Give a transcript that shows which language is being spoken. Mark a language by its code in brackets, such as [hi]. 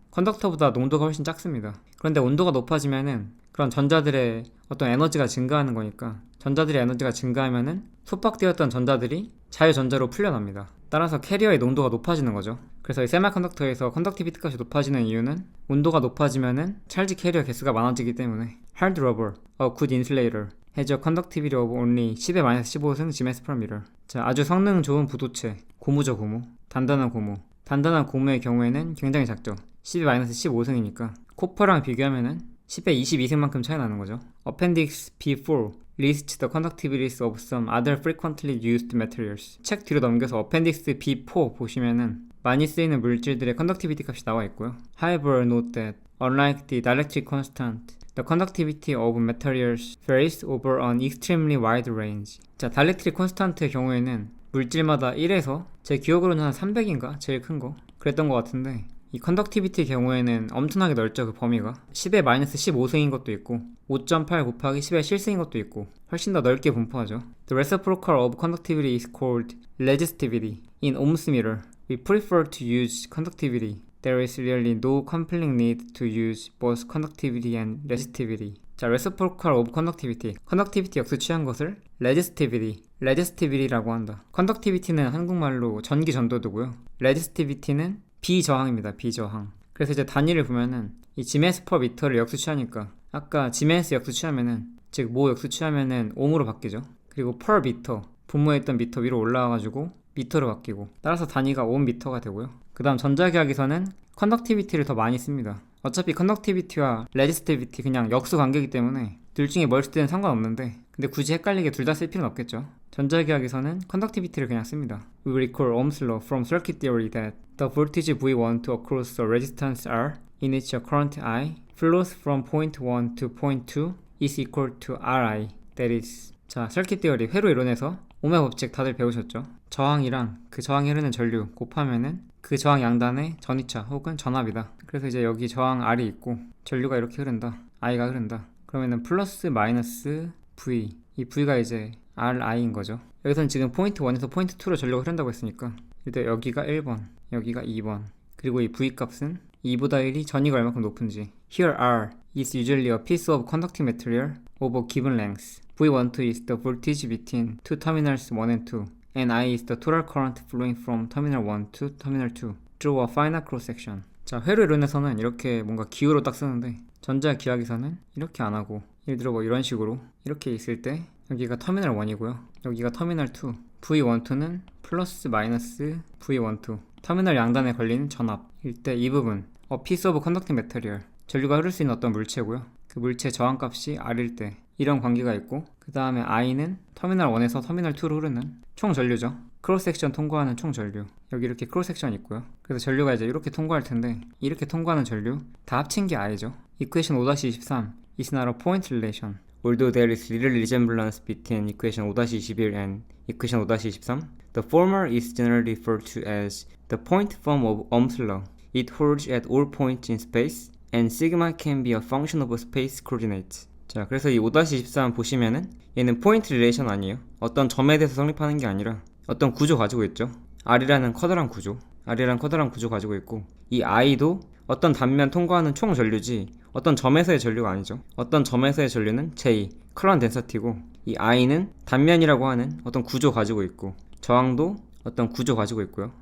[ko] 컨덕터보다 농도가 훨씬 작습니다. 그런데 온도가 높아지면은 그런 전자들의 어떤 에너지가 증가하는 거니까, 전자들의 에너지가 증가하면은 속박되었던 전자들이 자유전자로 풀려납니다. 따라서 캐리어의 농도가 높아지는 거죠. 그래서 이 세미컨덕터에서 컨덕티비티 값이 높아지는 이유는 온도가 높아지면은 찰지 캐리어 개수가 많아지기 때문에. [en] Hard rubber, a good insulator, has a conductivity of only 10-15승 Gm/m. [ko] 자, 아주 성능 좋은 부도체, 고무죠, 고무. 단단한 고무. 단단한 고무의 경우에는 굉장히 작죠. 10-15승이니까 코퍼랑 비교하면은 10에 22승만큼 차이 나는 거죠. [en] Appendix B4 lists the conductivities of some other frequently used materials. [ko] 책 뒤로 넘겨서 Appendix B4 보시면은 많이 쓰이는 물질들의 conductivity 값이 나와 있고요. [en] However, note that unlike the dielectric constant, the conductivity of materials varies over an extremely wide range. [ko] 자, 다이렉트릭 콘스탄트의 경우에는 물질마다 1에서 제 기억으로는 한 300인가? 제일 큰 거 그랬던 것 같은데, 이 컨덕티비티의 경우에는 엄청나게 넓죠. 그 범위가 10의 마이너스 15승인 것도 있고 5.8 곱하기 10의 실승인 것도 있고 훨씬 더 넓게 분포하죠. [en] The reciprocal of conductivity is called resistivity. In ohms meter, we prefer to use conductivity. There is really no compelling need to use both conductivity and resistivity. 자, reciprocal of conductivity. [ko] conductivity 역수 취한 것을 resistivity라고 한다. conductivity는 한국말로 전기 전도도고요. resistivity는 비저항입니다. 비저항. 그래서 이제 단위를 보면은 이 Gms per meter를 역수 취하니까, 아까 Gms 역수 취하면은, 즉 모 역수 취하면은 ohm으로 바뀌죠. 그리고 per meter, 분모에 있던 미터 위로 올라와가지고 미터로 바뀌고, 따라서 단위가 ohm미터가 되고요. 그 다음 전자기학에서는 컨덕티비티를 더 많이 씁니다. 어차피 컨덕티비티와 레지스티비티 그냥 역수 관계이기 때문에 둘 중에 뭘 쓸 때는 상관없는데, 근데 굳이 헷갈리게 둘 다 쓸 필요는 없겠죠. 전자기학에서는 컨덕티비티를 그냥 씁니다. [en] We recall Ohm's law from circuit theory that the voltage V1 to across a resistance R in which a current I flows from point 1 to point 2 is equal to Ri. That is. [ko] 자, 서킷 디어리 회로 이론에서 ohm의 법칙 다들 배우셨죠? 저항이랑 그 저항이 흐르는 전류 곱하면은 그 저항 양단의 전위차 혹은 전압이다. 그래서 이제 여기 저항 R이 있고 전류가 이렇게 흐른다. I가 흐른다. 그러면은 플러스 마이너스 V, 이 V가 이제 Ri인 거죠. 여기서는 지금 포인트 1에서 포인트 2로 전류가 흐른다고 했으니까 일단 여기가 1번, 여기가 2번, 그리고 이 V 값은 2보다 1이 전위가 얼마큼 높은지. [en] Here R is usually a piece of conducting material of a given length. V12 is the voltage between two terminals 1 and 2, and I is the total current flowing from terminal 1 to terminal 2 through a finite cross-section. [ko] 자, 회로 이론에서는 이렇게 뭔가 기호로 딱 쓰는데, 전자기학에서는 이렇게 안 하고, 예를 들어 뭐 이런 식으로 이렇게 있을 때 여기가 터미널 1이고요, 여기가 터미널 2, V12는 플러스 마이너스 V12, 터미널 양단에 걸리는 전압일 때 이 부분, [en] a piece of conducting material, [ko] 전류가 흐를 수 있는 어떤 물체고요. 그 물체 저항값이 R일 때 이런 관계가 있고, 그 다음에 I는 터미널 1에서 터미널 2로 흐르는 총 전류죠. 크로스 섹션 통과하는 총 전류. 여기 이렇게 크로스 섹션 있고요. 그래서 전류가 이제 이렇게 통과할 텐데, 이렇게 통과하는 전류 다 합친 게 I죠. [en] Equation 5-23 is not a point relation. Although there is little resemblance between equation 5-21 and equation 5-23, the former is generally referred to as the point form of Ohm's law. It holds at all points in space, and sigma can be a function of space coordinates. [ko] 자, 그래서 이 5-23 보시면은 얘는 포인트 릴레이션 아니에요. 어떤 점에 대해서 성립하는 게 아니라 어떤 구조 가지고 있죠. R이라는 커다란 구조, 가지고 있고, 이 I도 어떤 단면 통과하는 총 전류지 어떤 점에서의 전류가 아니죠. 어떤 점에서의 전류는 J, current density고, 이 I는 단면이라고 하는 어떤 구조 가지고 있고, 저항도 어떤 구조 가지고 있고요.